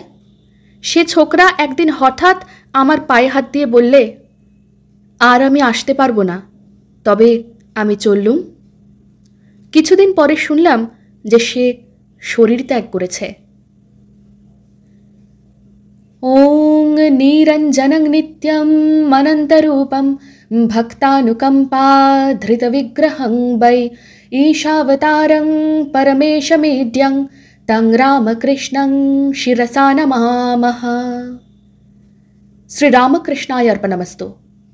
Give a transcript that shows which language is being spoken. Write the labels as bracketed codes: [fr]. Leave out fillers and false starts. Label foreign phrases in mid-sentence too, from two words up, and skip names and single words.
[bn] সে ছোকরা একদিন হঠাৎ আমার পায়ে হাত দিয়ে বললে, আর আমি আসতে পারবো না, তবে আমি চললুম। কিছুদিন পরে শুনলাম যে সে শরীর ত্যাগ করেছে। [sa] ওং নিরঞ্জনং নিত্যম অনন্তরূপম ভক্তানুকম্পা ধৃত বিগ্রহং বৈ ঈশাবতারং পরমেশমেঢ্যং তং রামকৃষ্ণং শিরসা নমামঃ। শ্রীরামকৃষ্ণায় অর্পণমস্তু।